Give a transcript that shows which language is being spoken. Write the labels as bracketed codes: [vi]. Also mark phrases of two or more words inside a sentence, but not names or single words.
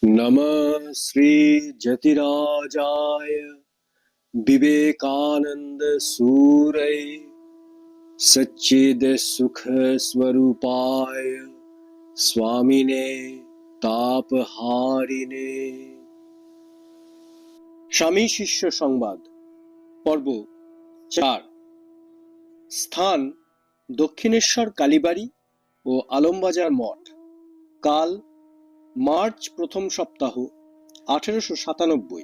[sa] नमः श्री जतिराजाय विवेकानंद सूरय सच्चिद सुख स्वरूपाय स्वामिने तापहारिणे। [bn] স্বামী শিষ্য সংবাদ পর্ব 4। স্থান দক্ষিণেশ্বর কালীবাড়ি ও আলমবাজার মঠ। কাল মার্চ প্রথম সপ্তাহ 1897।